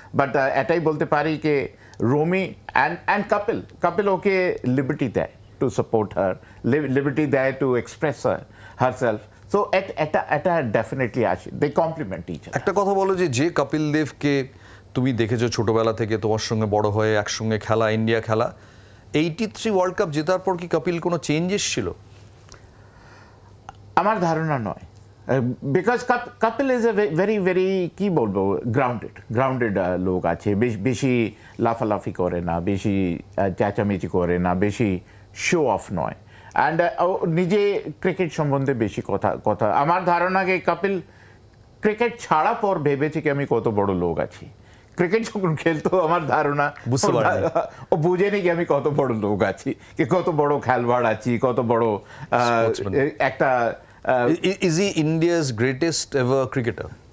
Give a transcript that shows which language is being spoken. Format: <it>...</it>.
<en>But</en> <bn>এটাই বলতে পারি যে রমি</bn> <en>and Kapil okay liberty দেয় to support her, liberty দেয় to express herself. So</en> <bn>এটা ডেফিনেটলি আসে,</bn> <en>they complement each other.</en> <bn>একটা কথা বলো, যে কপিল দেবকে তুমি দেখেছো ছোটবেলা থেকে, তোমার সঙ্গে বড় হয়ে একসঙ্গে খেলা, ইন্ডিয়া খেলা, 83 ওয়ার্ল্ড কাপ জেতার পর কি কপিল কোনো চেঞ্জ এসেছিল? আমার ধারণা নয়, because Kapil is a very কি বলবো, গ্রাউন্ডেড লোক আছে। বেশি লাফালাফি করে না, বেশি চেঁচামেচি করে না, বেশি শো অফ নয়। অ্যান্ড নিজে ক্রিকেট সম্বন্ধে বেশি কথা আমার ধারণা কি কপিল ক্রিকেট ছাড়া পর ভেবেছে কি আমি কত বড় লোক আছি। ক্রিকেট যখন খেলতো আমার ধারণা ও বুঝেনি কি আমি কত বড় লোক আছি, কি কত বড় খেলোয়াড় আছি, কত বড় একটা।</bn> <en>Is he India's greatest ever cricketer?</en>